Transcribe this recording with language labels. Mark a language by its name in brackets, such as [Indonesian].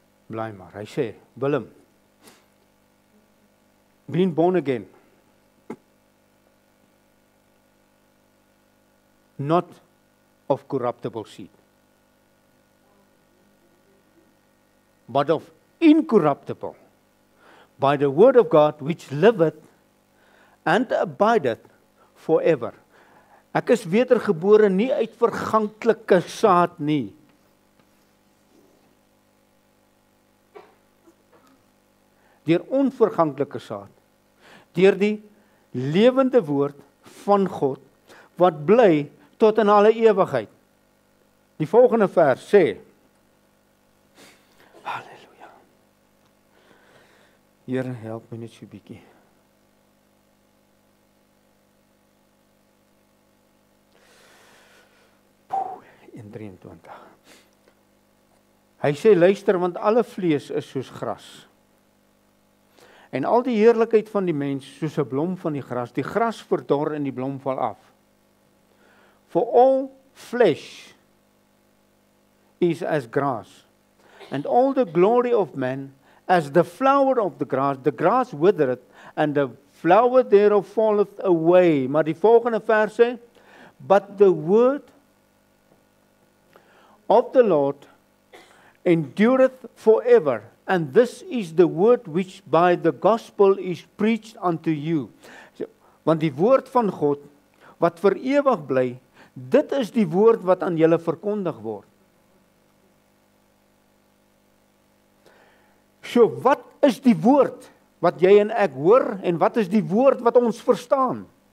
[Afrikaans] Bly maar, hy sê, [English] Willem, being born again, not of corruptible seed, but of incorruptible, by the word of God which liveth and abideth forever. [Afrikaans] Ek is wedergebore nie uit verganklike saad nie. Deur onverganklike saad. Deur die lewende woord van God, wat bly tot in alle ewigheid. Die volgende vers sê, halleluja. Here, help my net so bietjie. In 23. Hy sê, luister, want alle vlees is soos gras. En al die heerlikheid van die mens soos 'n blom van die gras verdor en die blom val af. [English] For all flesh is as grass, and all the glory of man as the flower of the grass withereth, and the flower thereof falleth away. [Afrikaans] Maar die volgende vers sê, [English] but the word of the Lord endureth forever. And this is the word which by the gospel is preached unto you. [Afrikaans] Want die woord van God, wat vir ewig bly, dit is die woord wat aan julle verkondig word. So, wat is die woord wat jy en ek hoor, en wat is die woord wat ons verstaan?